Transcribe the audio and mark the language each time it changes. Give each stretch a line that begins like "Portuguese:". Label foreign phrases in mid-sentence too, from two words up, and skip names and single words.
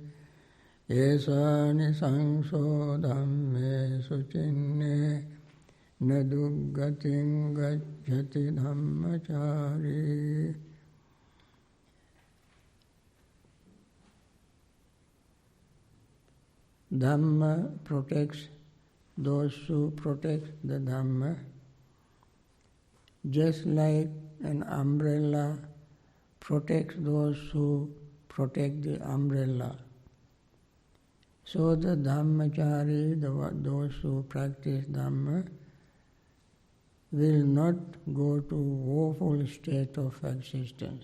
Pali: esani sangso dhamme sucinne naduggating gacchati dhammacari.
English: Dhamma protects those who protect the Dhamma, just like an umbrella protects those who protect the umbrella. So the Dhammachari, those who practice Dhamma, will not go to woeful state of existence.